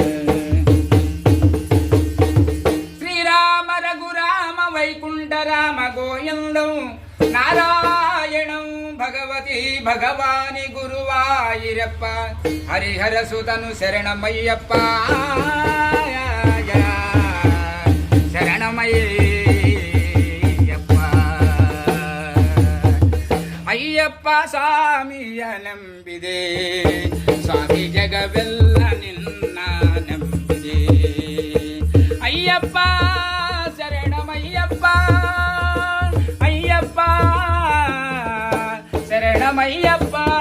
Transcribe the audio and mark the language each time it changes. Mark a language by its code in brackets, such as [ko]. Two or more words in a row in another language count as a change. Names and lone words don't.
[te] శ్రీరామ రఘురామ వైకుంఠ రామ గోవిందం నారాయణం భగవతి భగవాని గురువాయిరప్ప హరిహర సుతను శరణమయ్యప్ప శరణమయ్యప్ప. [kn] ಅಯ್ಯಪ್ಪ ಸ್ವಾಮಿಯ ನಂಬಿದೆ ಸ್ವಾಮಿ ಜಗವೆಲ್ಲ ನಿನ್ನ ನಂಬಿದೆ ಅಯ್ಯಪ್ಪ ಶರಣಮಯ್ಯಪ್ಪ ಅಯ್ಯಪ್ಪ ಶರಣಮಯ್ಯಪ್ಪ.